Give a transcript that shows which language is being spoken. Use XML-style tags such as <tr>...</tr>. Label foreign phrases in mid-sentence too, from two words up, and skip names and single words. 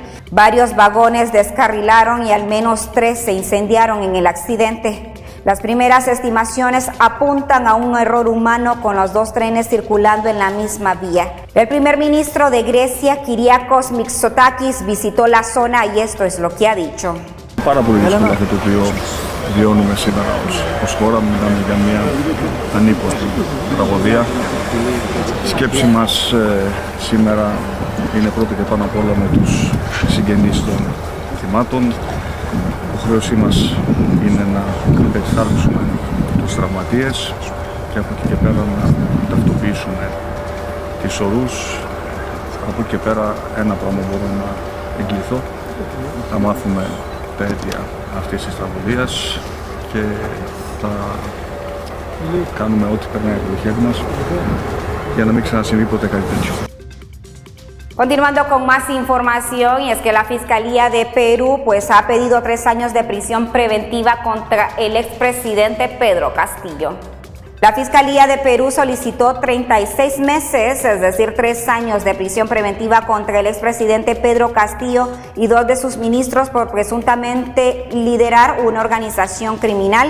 <es>Varios vagones descarrilaron y al menos 3 se incendiaron en el accidente. Las primeras estimaciones apuntan a un error humano con los dos trenes circulando en la misma vía. El primer ministro de Grecia, Kyriakos Mitsotakis, visitó la zona y esto es lo que ha dicho.</es> <el>Βιώνουμε σήμερα ως χώρα, μιλάμε για μια ανίποτη τραγωδία. Η σκέψη μας σήμερα είναι πρώτα και πάνω απ' όλα με τους συγγενείς των θυμάτων. Η υποχρέωσή μας είναι να περιθάλψουμε τους τραυματίες και από εκεί και πέρα να ταυτοποιήσουμε τις ορούς. Από εκεί και πέρα ένα πράγμα μπορώ να εγγυηθώ, να μάθουμε τα αίτια αυτής της τραγωδίας και θα κάνουμε ό,τι περνάει από το χέρι μας για να μην ξανασυμβεί ποτέ κάτι τέτοιο.</el> <es>Continuando con más información, y es que la Fiscalía de Perú ha pedido 3 años de prisión preventiva contra el expresidente Pedro Castillo. La Fiscalía de Perú solicitó 36 meses, es decir, 3 años de prisión preventiva contra el expresidente Pedro Castillo y 2 de sus ministros por presuntamente liderar una organización criminal.</es>